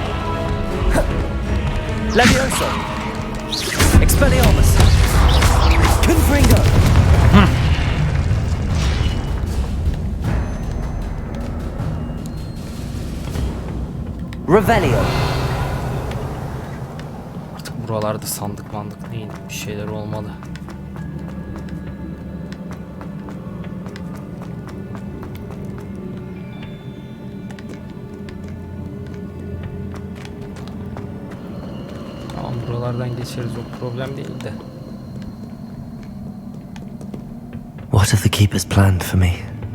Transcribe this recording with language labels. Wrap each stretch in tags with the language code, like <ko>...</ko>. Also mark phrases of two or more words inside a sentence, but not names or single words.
<tr>Levioso! Expelliarmus! Confringo! Revelio! Artık buralarda sandık değil, bir şeyler olmalı. Tamam, buralardan geçeriz, o problem değil de.</tr> <en>What have the keepers planned for me?</en>